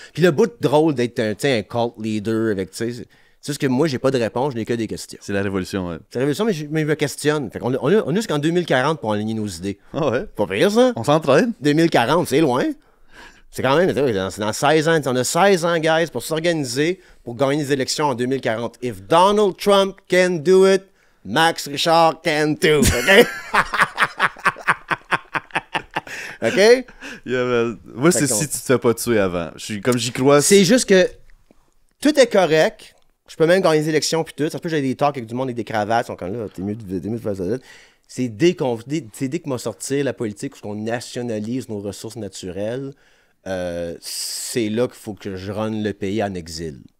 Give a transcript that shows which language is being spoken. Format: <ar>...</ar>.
<fr>Puis le bout drôle d'être un cult leader avec, tu sais, c'est juste que moi, j'ai pas de réponse, je n'ai que des questions. C'est la révolution, ouais. C'est la révolution, mais je me questionne. Fait qu'on on a jusqu'en 2040 pour aligner nos idées. Ah ouais? Pas pire, ça? On s'entraîne? 2040, c'est loin. C'est quand même, c'est dans 16 ans. On a 16 ans, guys, pour s'organiser, pour gagner les élections en 2040.</fr> <en>If Donald Trump can do it, Max Richard can too, OK? OK?</en> <fr>Yeah, moi, c'est si tu te fais pas tuer avant. Comme j'y crois. C'est juste que tout est correct. Je peux même gagner les élections puis tout. Ça peut j'ai des talks avec du monde avec des cravates. Ils sont comme là, t'es mieux de faire ça. C'est dès qu'on va sortir la politique où on nationalise nos ressources naturelles, c'est là qu'il faut que je run le pays en exil.</fr>